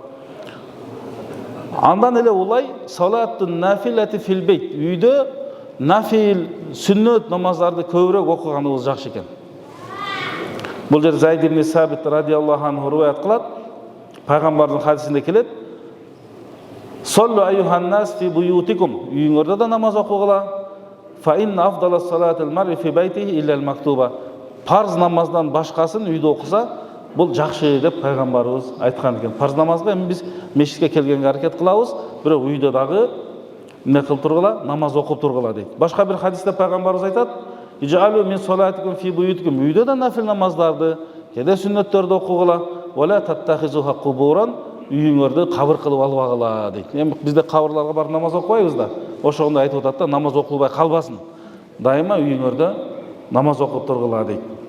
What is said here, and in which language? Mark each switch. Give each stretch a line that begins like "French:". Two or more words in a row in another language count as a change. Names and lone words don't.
Kyrgyz: Андан эле улай
Arabic: صلاة النافلة في البيت,
Kyrgyz: үйдө нафил, сүннөт намаздарды көбүрөөк окуганыбыз жакшы экен. Бул жер Зайд ибн Сабит
Arabic: رضي الله عنه
Kyrgyz: риваят кылат. Пайгамбардын хадисинде келет.
Arabic: "صلوا أيها الناس في بيوتكم",
Kyrgyz: үйүңөрдө да намаз окугула.
Arabic: "فإن أفضل صلاة المرء في بيته إلا المكتوبة",
Kyrgyz: парз намаздан башкасын үйдө окуса, бул жакшы деп пайгамбарыбыз айткан экен. Парз намазга эми биз мешитке келгенге аракет кылабыз, бирок үйдө дагы эмне кылып тургула, намаз окуп тургула дейт. Башка бир хадисте пайгамбарыбыз айтат,
Arabic: "اجعلوا من صلاتكم في بيوتكم",
Kyrgyz: үйдө да нафил намаздарды, кеде сүннөттөрдү окугула.
Arabic: "ولا تتخذوها قبورا",
Kyrgyz: үйүңөрдү кабыр кылып албагыла дейт. Эми бизде кабырларга барып намаз окубайбыз да. Ошондо айтып атат да, намаз окулбай калбасын. Дайыма үйүңөрдө намаз окуп тургула дейт.